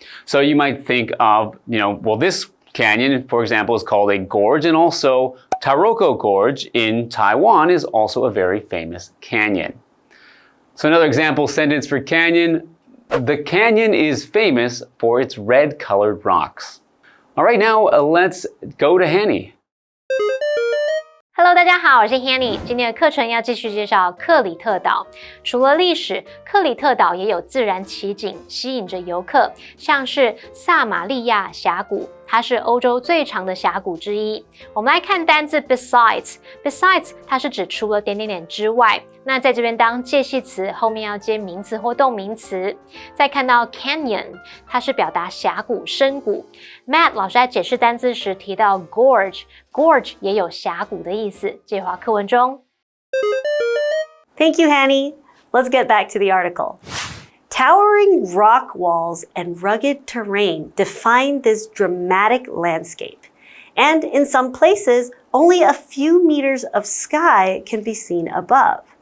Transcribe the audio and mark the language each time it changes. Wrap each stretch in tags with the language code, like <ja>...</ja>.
<en>So you might think of, this canyon, for example, is called a gorge, and also Taroko Gorge in Taiwan is also a very famous canyon. So another example sentence for canyon, the canyon is famous for its red-colored rocks. All right, now let's go to Hanny.</en> <zh>Hello， 大家好，我是 Hanny。今天的课程要继续介绍克里特岛。除了历史，克里特岛也有自然奇景，吸引着游客，像是撒玛利亚峡谷，它是欧洲最长的峡谷之一。我们来看单字 besides， 它是指除了点点点之外。那在这边当介系词，后面要接名词或动名词。再看到 canyon， 它是表达峡谷、深谷。 Matt 老师在解释单字时提到 gorge 也有峡谷的意思，介华课文中。</zh> <en>Thank you, Hanny. Let's get back to the article. Towering rock walls and rugged terrain define this dramatic landscape. And in some places, only a few meters of sky can be seen above.</en>